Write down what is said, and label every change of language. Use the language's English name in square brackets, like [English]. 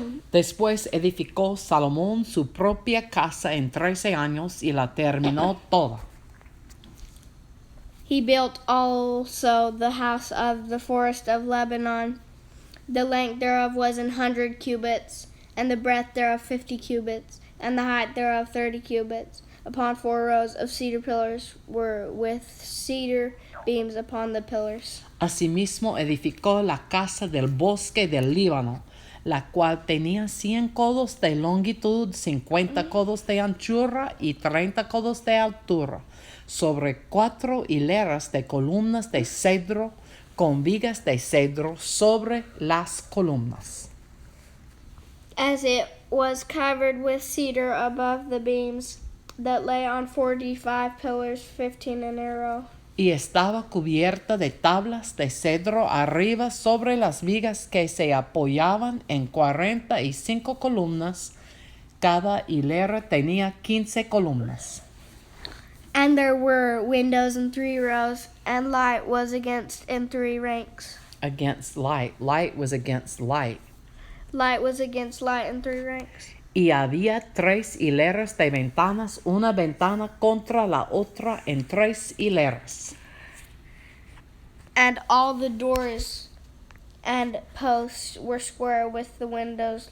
[Spanish] Después edificó Salomón su propia casa en 13 años y la terminó toda. [English] He built also the house of the forest of Lebanon. The length thereof was 100 cubits, and the breadth thereof 50 cubits, and the height thereof 30 cubits. Upon 4 rows of cedar pillars were with cedar beams upon the pillars. [Spanish] Asimismo edificó la casa del bosque del Líbano, la cual tenía 100 codos de longitud, 50 codos de anchura y 30 codos de altura, sobre 4 hileras de columnas de cedro, con vigas de cedro sobre las columnas. [English] As it was covered with cedar above the beams that lay on 45 pillars, 15 in a row. [Spanish] Y estaba cubierta de tablas de cedro arriba sobre las vigas que se apoyaban en 45 columnas. Cada hilera tenía 15 columnas. [English] And there were windows in 3 rows, and light was against in 3 ranks. Against light. Light was against light. Light was against light in 3 ranks. [Spanish] Y había 3 hileras de ventanas, una ventana contra la otra en 3 hileras. [English] And all the doors and posts were square with the windows.